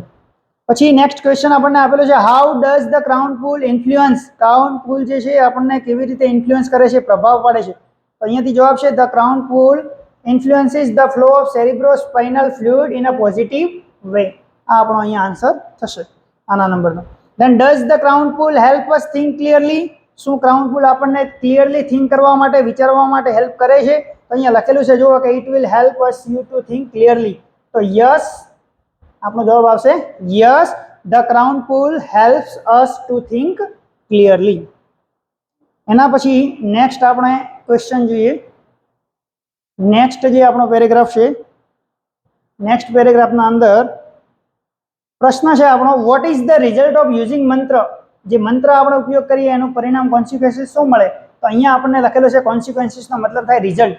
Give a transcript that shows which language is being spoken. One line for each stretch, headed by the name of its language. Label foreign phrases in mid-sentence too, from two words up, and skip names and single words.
Gujarati: પછી
English: next question
Gujarati: આપણને આપેલો છે
English: how does the crown pool influence crown pool
Gujarati: જે છે આપણને કેવી રીતે ઇન્ફ્લુઅન્સ કરે છે પ્રભાવ પાડે છે તો અહીંયાથી જવાબ છે
English: the crown pool influences the flow of cerebrospinal fluid in a positive way
Gujarati: આ આપણો અહીંયા આન્સર થશે આના નંબરનો
English: then does the crown pool help us think clearly
Gujarati: શું
English: crown pool
Gujarati: આપણને
English: clearly think
Gujarati: કરવા માટે વિચારવા માટે હેલ્પ કરે છે તો અહીંયા લખેલું છે જુઓ કે
English: it will help us you to think clearly
Gujarati: તો યસ આપણો જવાબ આવશે યસ
English: the crown pool helps us to think clearly
Gujarati: એના પછી નેક્સ્ટ આપણે ક્વેશ્ચન જોઈએ નેક્સ્ટ જે આપણો પેરેગ્રાફ છે નેક્સ્ટ પેરેગ્રાફના અંદર પ્રશ્ન છે આપણો
English: what is the result of using mantra
Gujarati: જે મંત્ર આપણે ઉપયોગ કરીએ એનું પરિણામ કોન્સિક્વન્સીસ શું મળે, તો અહીંયા આપણને લખેલું છે કોન્સિક્વન્સીસનો મતલબ થાય રિઝલ્ટ.